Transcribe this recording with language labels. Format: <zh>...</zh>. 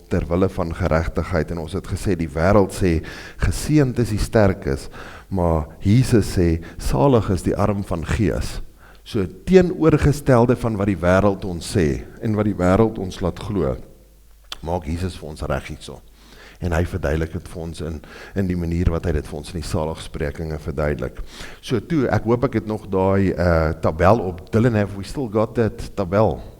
<af>ter wille van geregtigheid, en ons het gesê, die wêreld sê, geseënd is die sterkes, maar Jesus sê, salig is die arm van gees. So teenoorgestelde van wat die wêreld ons sê, en wat die wêreld ons laat glo, maak Jesus vir ons reg hierso. En hy verduidelik dit vir ons in die manier wat hy dit vir ons in die saligsprekinge verduidelik. So toe, ek hoop ek het nog daai tabel op.</af> <en>Dylan, have we still got that tabel?</en>